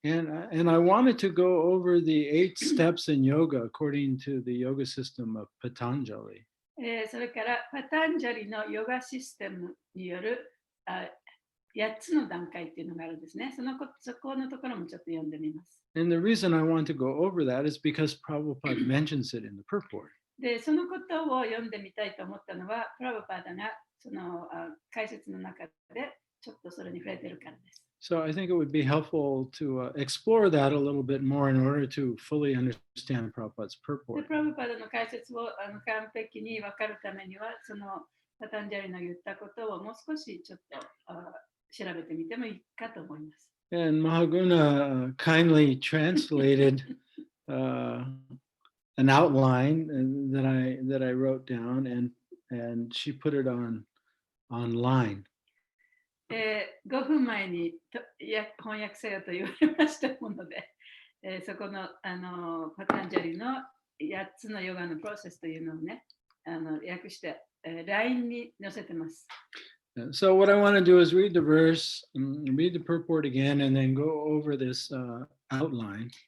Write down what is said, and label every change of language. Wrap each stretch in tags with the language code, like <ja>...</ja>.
<en>And I wanted to go over the 8 steps in yoga according to the yoga system of Patanjali.</en> <ja>それからパタンジャリのヨガシステムによる8つの段階っていうのがあるんですね。そこのところもちょっと読んでみます。</ja> <en>And the reason I want to go over that is because Prabhupada mentions it in the purport.</en> <ja>で、そのことを読んでみたいと思ったのは、プラブパダがその解説の中でちょっとそれに触れてるからです。</ja> <en>So I think it would be helpful to explore that a little bit more in order to fully understand Prabhupada's</en> <ja>で、</ja> <en>purport.</en> <ja>プラブパダの解説を完璧に分かるためには、そのパタンジャリの言ったことをもう少しちょっと調べてみてもいいかと思います。</ja> <en>And Mahaguna kindly translated an outline that I wrote down, and she put it online.</en> <ja>5分前に翻訳せよと言われましたもので、そこのパタンジャリの8つのヨガのプロセスというのをね、訳して、LINE に載せてます。</ja> <en>So what I want to do is read the verse, read the purport again, and then go over this outline.</en>